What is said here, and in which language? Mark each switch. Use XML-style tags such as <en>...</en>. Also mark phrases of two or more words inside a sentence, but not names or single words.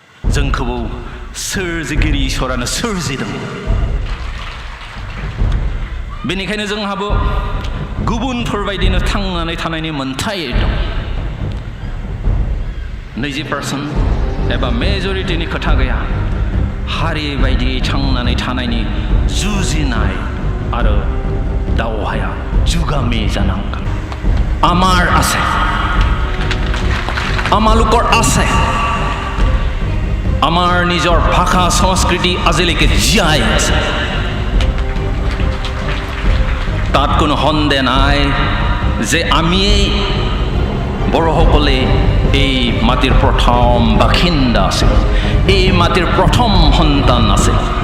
<brx>Jwngkou swrjigiri soraनो swrjidwng बेनिखायनो जोंहाबो गुबुनफोरबायदिनो थांनानै थानायनि मोन्थाय दं 20% एबा मेजरिटिनि खोथा गैया हारि बायदियै थांनानै थानायनि जुजिनाय आरो दावहाया जुगामि जानांगोन</brx> <as>আমাৰ আছে আমালোকৰ আছে আমাৰ নিজৰ ভাষা সংস্কৃতি আজিলৈকে জীয়াই আছে তাত কোনো সন্দেহ নাই যে আমিয়েই বড়োসকলে এই মাটিৰ প্ৰথম বাসিন্দা আছিল এই মাটিৰ প্ৰথম সন্তান আছিল</as>